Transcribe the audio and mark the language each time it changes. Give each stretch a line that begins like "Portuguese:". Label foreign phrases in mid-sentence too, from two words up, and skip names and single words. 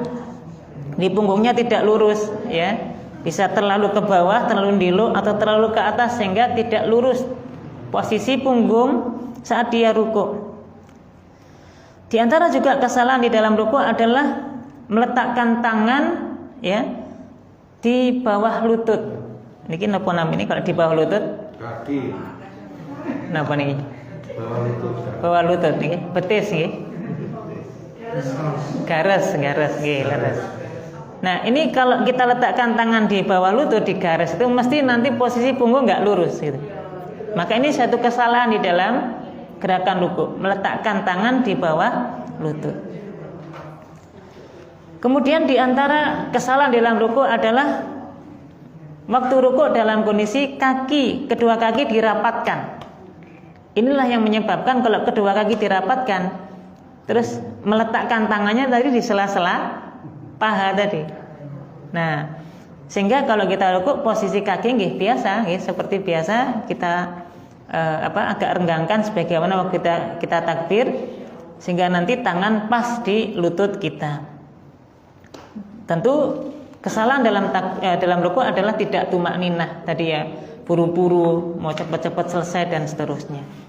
Indonesian: Di punggungnya tidak lurus, ya. Bisa terlalu ke bawah, terlalu ndilo atau terlalu ke atas sehingga tidak lurus posisi punggung saat dia ruku. Di antara juga kesalahan di dalam ruku adalah meletakkan tangan ya di bawah lutut.
Javanese: Niki napa
Indonesian: namanya kalau di bawah lutut? Kaki.
Javanese: Napa niki?
Indonesian: Bawah lutut niki, betis niki.
Javanese: Gares nggih, leres.
Indonesian: Nah, ini kalau kita letakkan tangan di bawah lutut di garis itu mesti nanti posisi punggung nggak lurus gitu. Maka ini satu kesalahan di dalam gerakan ruku, meletakkan tangan di bawah lutut. Kemudian di antara kesalahan dalam ruku adalah waktu ruku dalam kondisi kedua kaki dirapatkan. Inilah yang menyebabkan kalau kedua kaki dirapatkan, terus meletakkan tangannya tadi di sela-sela paha tadi. Nah, sehingga kalau kita ruku posisi kaki nggih biasa, nggih seperti biasa kita agak renggangkan sebagaimana waktu kita takbir, sehingga nanti tangan pas di lutut kita. Tentu kesalahan dalam ruku adalah tidak tumakninah tadi ya, buru-buru mau cepat-cepat selesai dan seterusnya.